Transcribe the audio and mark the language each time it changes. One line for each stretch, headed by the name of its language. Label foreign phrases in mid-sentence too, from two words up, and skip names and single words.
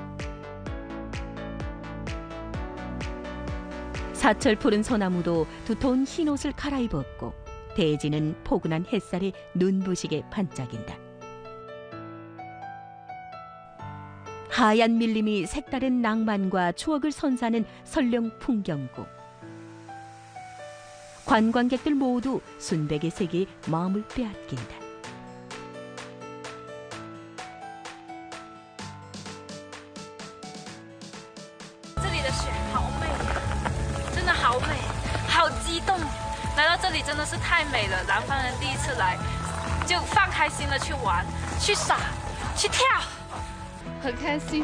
Korean: 사철 푸른 소나무도 두터운 흰옷을 갈아입었고 대지는 포근한 햇살에 눈부시게 반짝인다. 하얀 밀림이 색다른 낭만과 추억을 선사하는 설령 풍경국. 관광객들 모두 순백의 세계에 마음을 빼앗긴다.
Chinese: 这里的雪好美，真的好美，好激动！来到这里真的是太美了，南方人第一次来，就放开心的去玩、去耍、去跳，很开心。